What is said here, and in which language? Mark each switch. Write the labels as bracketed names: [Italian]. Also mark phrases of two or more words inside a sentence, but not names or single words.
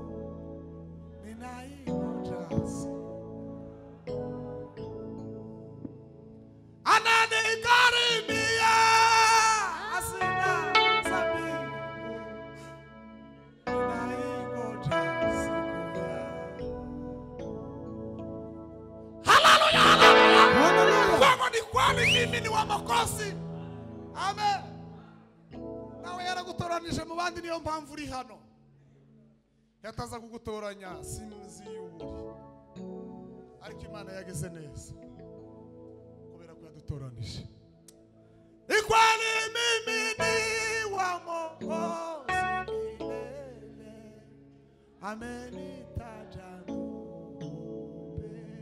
[Swahili] ninaingoja ananikaribia sina zabibu, ninaingoja siku yake. Haleluya, haleluya. Kwa ni kweli mimi ni wa Mwokozi. Amen. [Rundi] Nawe yaragutoranije mu bandi, niyo mpamvu uri hano. Yataza kugutoranya sinzi yuri, ariko Imana yageze neza kubera ko yadutoranije. [Swahili] Ikwani mimi ni wa Mwokozi milele, amenitaja ndugu,